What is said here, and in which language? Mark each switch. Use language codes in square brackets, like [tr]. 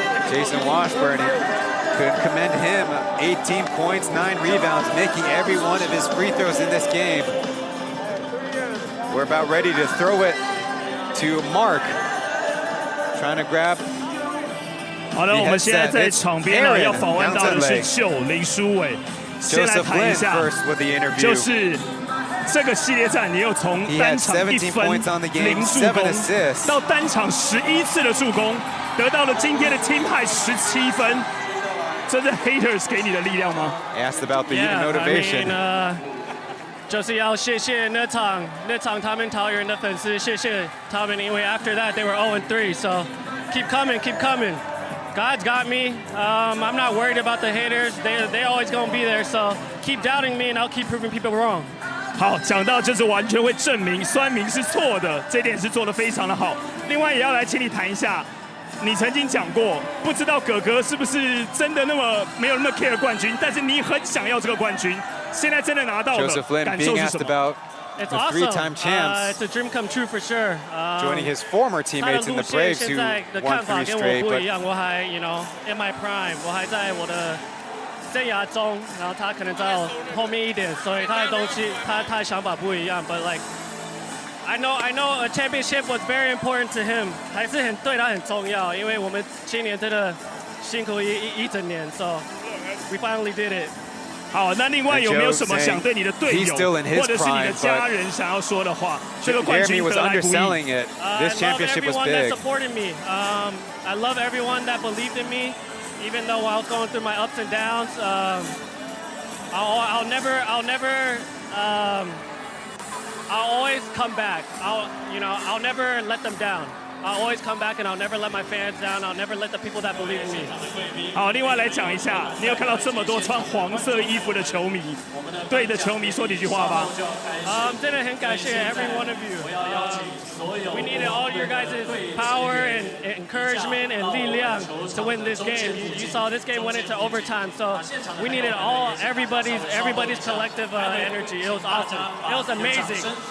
[en] Jason Washburn, could commend him. 18 points, 9 rebounds, making every one of his free throws in this game. We're about ready to throw it to Mark, trying to grab. [zh] 好的，我们现在在场边呢，要访问到的是秀林书伟。先来谈一下，就是这个系列战，你又从单场1分0助攻，到单场11次的助攻，得到了今天的 team high 17分。这是 haters 给你的力量吗 [en] ？Asked about the motivation. I mean, [zh] 就是要谢谢那场他们桃园的粉丝，谢谢他们，因为 [en] after that they were 0-3, so keep coming, keep coming. God's got me. I'm not worried about the haters. They always gonna be there. So keep doubting me, and I'll keep proving people wrong. [zh] 好，讲到就是完全会证明酸民是错的，这点是做得非常的好。另外也要来请你谈一下，你曾经讲过，不知道哥哥是不是真的那么没有那么 care 冠军，但是你很想要这个冠军，现在真的拿到了，感受是什么？ [en] It's the awesome. 3-time champs. It's a dream come true for sure. Joining his former teammates in the Braves who won 3 straight. But [zh] 我还 [en] in my prime， [zh] 我还在我的生涯中，然后他可能在我后面一点，所以他的东西，他的想法不一样。 [en] But like, I know a championship was very important to him， [zh] 还是对他很重要，因为我们今年真的辛苦一整年 [en] ，so we finally did it。 [zh] 好，那另外有没有什么想对你的队友或者是你的家人想要说的话？这个冠军得来不易。 [en] This championship was big. That supported me. I love everyone that believed in me, even though I was going through my ups and downs. I'll always come back. I'll never let them down. I'll always come back and I'll never let my fans down. I'll never let the people that believe in me. [zh] 好，另外来讲一下，你有看到这么多穿黄色衣服的球迷，对的球迷说几句话吧。真的很感谢 [en] every one of you. We needed all your guys' power and encouragement and 力量 to win this game. You saw this game went into overtime, so we needed everybody's collective energy. It was awesome. It was amazing.